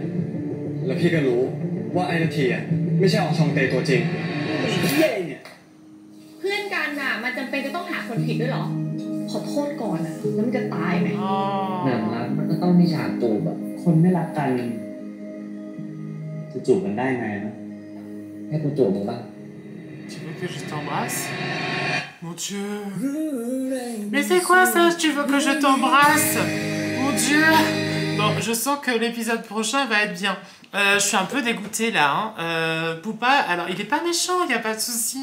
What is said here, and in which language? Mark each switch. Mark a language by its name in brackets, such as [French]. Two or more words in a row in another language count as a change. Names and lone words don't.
[Thai] แล้วพี่ก็รู้ว่าไอ้นาทีอ่ะไม่ใช่อองชองเตตัวจริง เพื่อนกันน่ะมันจำเป็นจะต้องหาคนผิดด้วยเหรอ ขอโทษก่อนนะแล้วมันจะตายไหม หนังรักมันก็ต้องมีฉากจูบอะคนไม่รักกันจะจูบกันได้ไงนะให้กูจูบมึงบ้าง [French] Tu veux que je t'embrasse? Mon Dieu. Mais c'est quoi ça? Tu veux que je t'embrasse? Mon Dieu. Bon, je sens que l'épisode prochain va être bien. Je suis un peu dégoûtée là. Hein. Poupa, alors il est pas méchant, il n'y a pas de souci.